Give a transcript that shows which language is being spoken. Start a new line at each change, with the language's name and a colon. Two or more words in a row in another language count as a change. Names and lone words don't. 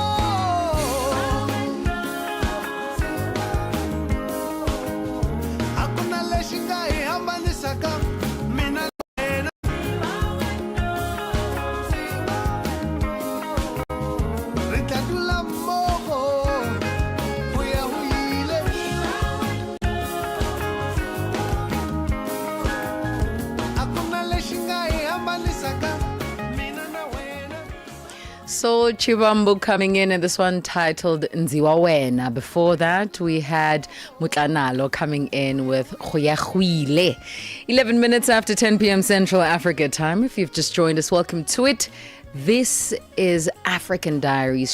Tsonga: akuna lexi nga hi hambanisaka mina na wena ri tlatula
Tswana: mmogo go ya go ile
Tsonga: akuna lexi nga hi hambanisaka mina na wena.
English: So Chibambu coming in, and this one titled Nziwa Wena. Before that, we had Mutlanalo coming in with Khoyakhwile. 11 minutes after 10 p.m. Central Africa time. If you've just joined us, welcome to it. This is African Diaries.